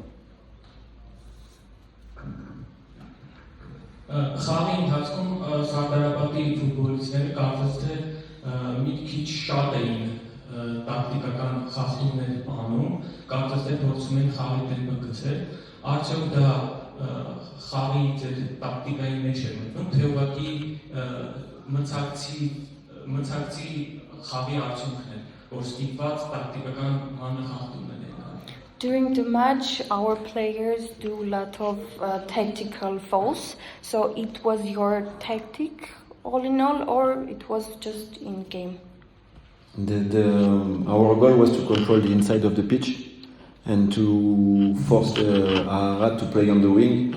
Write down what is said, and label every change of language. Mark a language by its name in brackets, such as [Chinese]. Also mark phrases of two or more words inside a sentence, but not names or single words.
[Armenian] Խաղի ընթացքում Սարդարապատի ֆուտբոլիստները կարծես թե մի քիչ շատ էին տակտիկական խախտումներ անում, կարծես թե փորձում են խաղի տեմպը գցել, արդյոք դա խաղի ձեր տակտիկայի մեջ է մտնում, թե ուղղակի մցակցի խաղի արդյունքն է, որ ստիպված տակտիկական մանրախախտումներ են։ [English] During the match, our players do a lot of tactical fouls. So it was your tactic all in all, or it was just in game? Our goal was to control the inside of the pitch and to force Ararat to play on the wing.